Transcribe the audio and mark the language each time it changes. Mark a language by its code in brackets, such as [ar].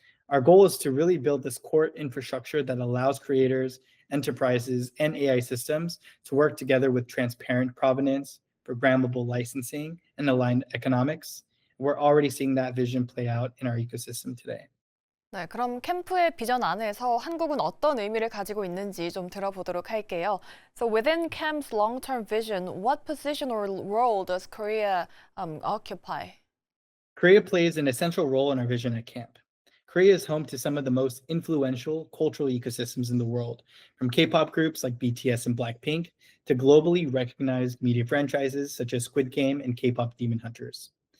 [en] Our goal is to really build this core infrastructure that allows creators, enterprises, and AI systems to work together with transparent provenance, programmable licensing, and aligned economics. We're already seeing that vision play out in our ecosystem today. [ko] 네, 그럼 캠프의 비전 안에서 한국은 어떤 의미를 가지고 있는지 좀 들어보도록 할게요. [en] So within CAMP's long-term vision, what position or role does Korea occupy? Korea plays an essential role in our vision at CAMP. Korea is home to some of the most influential cultural ecosystems in the world, from K-pop groups like BTS and Blackpink to globally recognized media franchises such as Squid Game and K-pop Demon Hunters.